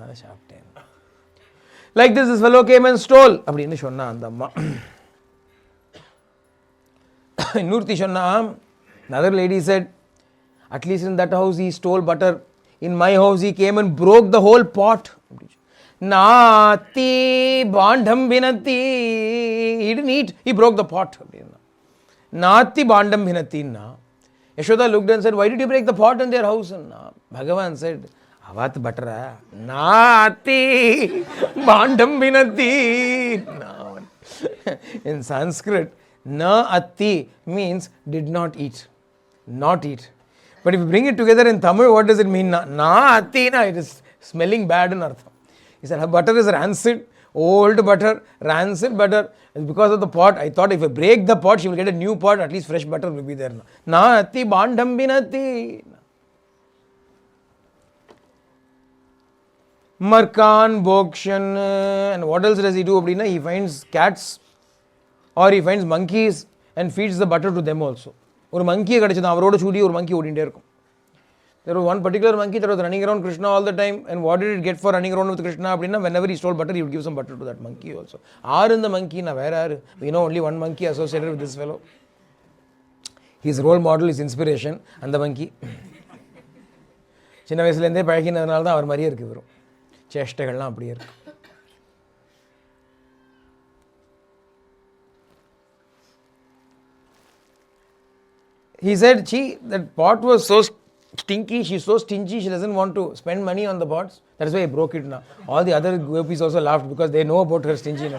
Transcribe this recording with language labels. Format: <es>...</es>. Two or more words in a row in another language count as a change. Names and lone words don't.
<en>Like this fellow came and stole. Another lady said, at least in that house he stole butter. In my house he came and broke the whole pot.</en> <sa>Nati bandham binati.</sa> <en>He didn't eat. He broke the pot.</en> <sa>Nati bandham binati na.</sa> <en>Yashoda looked and said, why did you break the pot in their house? Bhagavan said, avat butter.</en> <sa>Nati bandham binati.</sa> <en>In Sanskrit,</en> <sa>na ati</sa> <en>means did not eat. Not eat. But if you bring it together in Tamil, what does it mean?</en> <sa>Na ati,</sa> <en>it is smelling bad in Artham. He said, her butter is rancid, old butter, rancid butter. And because of the pot, I thought if I break the pot, she will get a new pot, at least fresh butter will be there.</en> <sa>Na ati bandham binati. Markan, Bokshan,</sa> <en>and what else does he do? He finds cats or he finds monkeys and feeds the butter to them also. One monkey There was one particular monkey that was running around Krishna all the time, and what did it get for running around with Krishna? Whenever he stole butter, he would give some butter to that monkey also. In the monkey, where are? We know only one monkey associated with this fellow. His role model, his inspiration, and the monkey.</en> <ta>சின்ன வயசுலேருந்தே பழகினதுனால தான் அவர் மாதிரியே இருக்கு வரும் சேஷ்டைகள்லாம் அப்படியே இருக்கு.</ta> <en>He said, that pot was so stinky, she's so stingy, she doesn't want to spend money on the pots. That's why I broke it now. All the other gopis also laughed because they know about her stinginess.</en>